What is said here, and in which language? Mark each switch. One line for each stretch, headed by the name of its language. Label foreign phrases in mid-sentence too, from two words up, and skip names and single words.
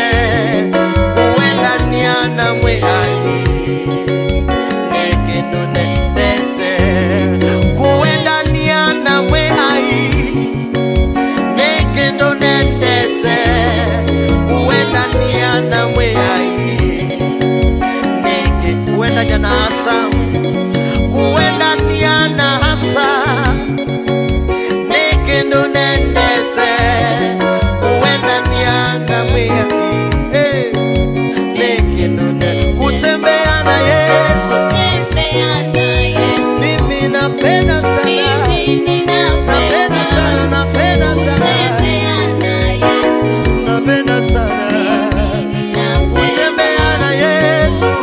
Kamba: Uwenda niana mwehai nekendo nendete. Uwenda niana mwehai nekendo nendete. Uwenda niana mwehai neke. Uwenda nyana hasa, uwenda niana hasa nekendo nendete. Uwenda niana mwehai nekendo nendete.
Swahili: Kutembea na Yesu. Mimi napenda sana, napenda sana, napenda sana, napenda sana kutembea na Yesu.